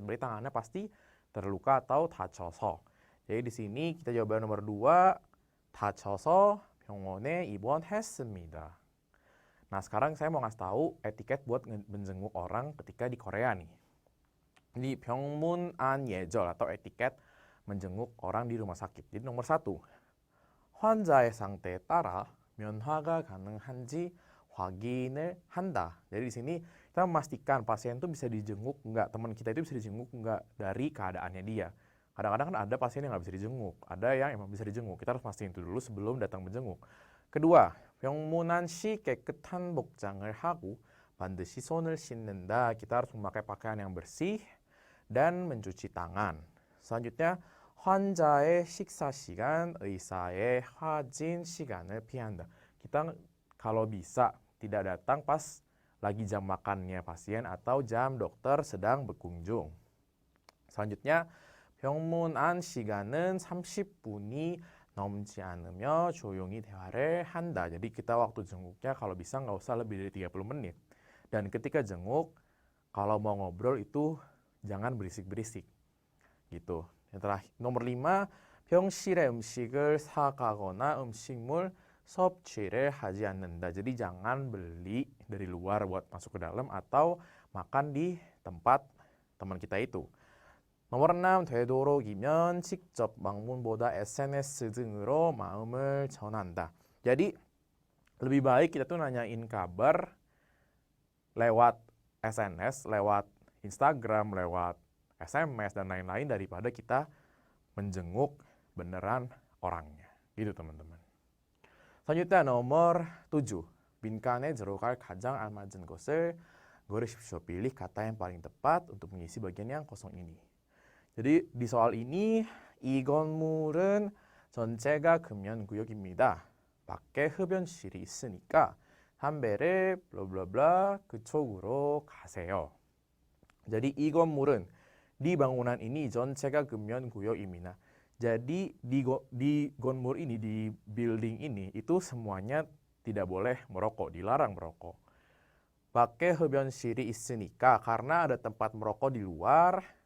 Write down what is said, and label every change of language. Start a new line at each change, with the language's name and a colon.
Indonesian: Berarti tangannya pasti terluka atau
Korean: 다쳐서.
Indonesian: Jadi di sini kita jawaban nomor 2,
Korean: 다쳐서 병원에 입원했습니다.
Indonesian: Nah, sekarang saya mau ngasih tahu etiket buat menjenguk orang ketika di Korea nih. Ini
Korean: 병문 안 예절
Indonesian: atau etiket menjenguk orang di rumah sakit. Jadi nomor 1,
Korean: 환자의 상태에 따라 면화가 가능한지 확인을 한다.
Indonesian: Jadi di sini kita memastikan pasien itu bisa dijenguk enggak, teman kita itu bisa dijenguk enggak dari keadaannya dia. Kadang-kadang kan ada pasien yang nggak bisa dijenguk, ada yang emang bisa dijenguk. Kita harus pastiin itu dulu sebelum datang menjenguk. kedua,
Korean: 병문안 시 깨끗한 복장을 하고 반드시 손을 씻는다.
Indonesian: Kita harus memakai pakaian yang bersih dan mencuci tangan. Selanjutnya,
Korean: 환자의 식사 시간, 의사의 확인 시간을 피한다.
Indonesian: Kita kalau bisa tidak datang pas lagi jam makannya pasien atau jam dokter sedang berkunjung. Selanjutnya,
Korean: 병문 안 시간은 30분이 넘지 않으며 조용히 대화를 한다.
Indonesian: Jadi kita waktu jenguknya kalau bisa nggak usah lebih dari 30 menit. Dan ketika jenguk, kalau mau ngobrol itu jangan berisik-berisik. Gitu. Yang terakhir, nomor 5,
Korean: 병실에 음식을 사가거나 음식물 섭취를 하지 않는다.
Indonesian: Jadi jangan beli dari luar buat masuk ke dalam atau makan di tempat teman kita itu. nomor 6,
Korean: 되도록이면 직접 방문보다 SNS 등으로 마음을 전한다.
Indonesian: Jadi lebih baik kita tuh nanyain kabar lewat SNS, lewat Instagram, lewat SMS dan lain-lain daripada kita menjenguk beneran orangnya. Gitu teman-teman. Selanjutnya nomor 7.
Korean: 빈칸에 들어갈 가장 알맞은 것을 고르십시오.
Indonesian: Pilih kata yang paling tepat untuk mengisi bagian yang kosong ini. Jadi di soal ini
Korean: 이 건물은 전체가 금연구역입니다. 밖에 흡연실이 있으니까 담배를 블라블라 그쪽으로 가세요.
Indonesian: Jadi
Korean: 이 건물은
Indonesian: di bangunan ini
Korean: 전체가 금연구역입니다.
Indonesian: Jadi di 건물 ini, di building ini itu semuanya tidak boleh merokok, dilarang merokok.
Korean: 밖에 흡연실이 있으니까
Indonesian: karena ada tempat merokok di luar.